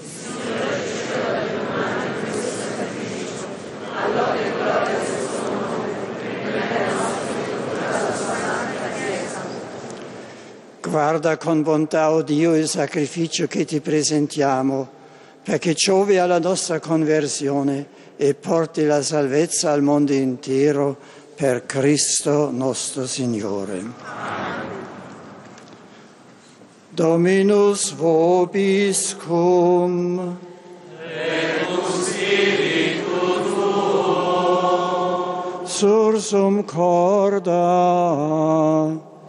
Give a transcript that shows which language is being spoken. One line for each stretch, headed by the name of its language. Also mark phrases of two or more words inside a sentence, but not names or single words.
Italian: Guarda con bontà, o Dio, il sacrificio che ti presentiamo, perché giovi alla nostra conversione e porti la salvezza al mondo intero per Cristo nostro Signore.
Latin: Dominus vobiscum. Et cum spiritu tuo. Sursum corda.